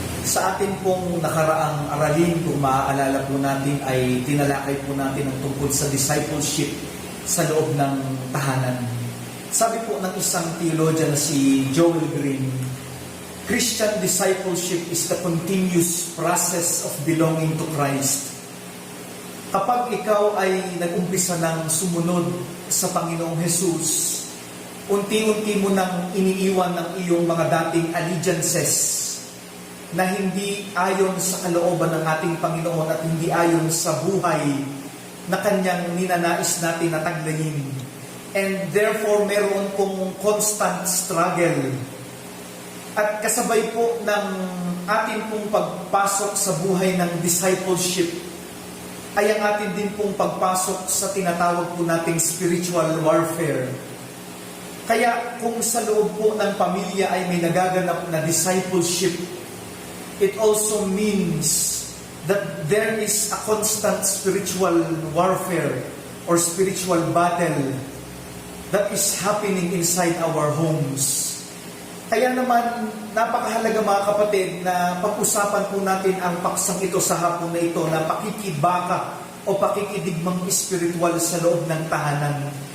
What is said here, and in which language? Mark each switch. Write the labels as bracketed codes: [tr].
[tl] Sa atin pong nakaraang aralin, kung maaalala po natin, ay tinalakay po natin ang tungkol sa discipleship sa loob ng tahanan. Sabi po ng isang theologian na si Joel [en] Green, Christian discipleship is the continuous process of belonging to Christ. [tl] Kapag ikaw ay nag-umpisa ng sumunod sa Panginoong Jesus, unti-unti mo nang iniiwan ng iyong mga dating allegiances na hindi ayon sa kalooban ng ating Panginoon at hindi ayon sa buhay na Kanyang ninanais natin na taglayin. [en] And therefore, [tl] meron pong constant struggle. At kasabay po ng atin pong pagpasok sa buhay ng discipleship, ay ang atin din pong pagpasok sa tinatawag po nating spiritual warfare. Kaya kung sa loob po ng pamilya ay may nagaganap na discipleship, [en] it also means that there is a constant spiritual warfare or spiritual battle that is happening inside our homes. [tl] Kaya naman, napakahalaga mga kapatid na pag-usapan po natin ang paksang ito sa hapon na ito na pakikibaka o pakikidigmang espiritual sa loob ng tahanan.